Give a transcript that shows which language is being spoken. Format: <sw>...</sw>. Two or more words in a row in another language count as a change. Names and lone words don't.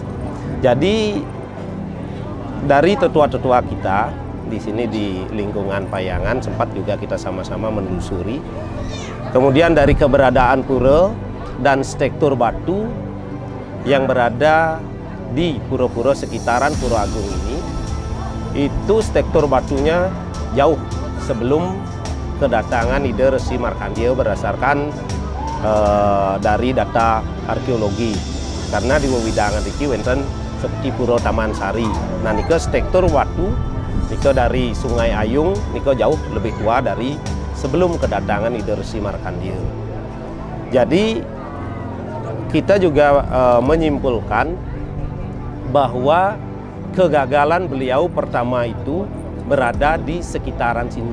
<id>Jadi dari tetua-tetua kita di sini di lingkungan Payangan sempat juga kita sama-sama menelusuri. Kemudian dari keberadaan pura dan struktur batu yang berada di pura-pura sekitaran Pura Agung ini, itu struktur batunya jauh sebelum kedatangan Ide Resi Markandeya berdasarkan dari data arkeologi. Karena di</id> <ban>wewidangan iki wonten</ban> <id>seperti Pura Taman Sari. Nah nika struktur batu nika dari Sungai Ayung nika jauh lebih tua dari sebelum kedatangan Ide Resi Markandeya. Jadi kita juga menyimpulkan bahwa kegagalan beliau pertama itu berada di sekitaran sini.</id>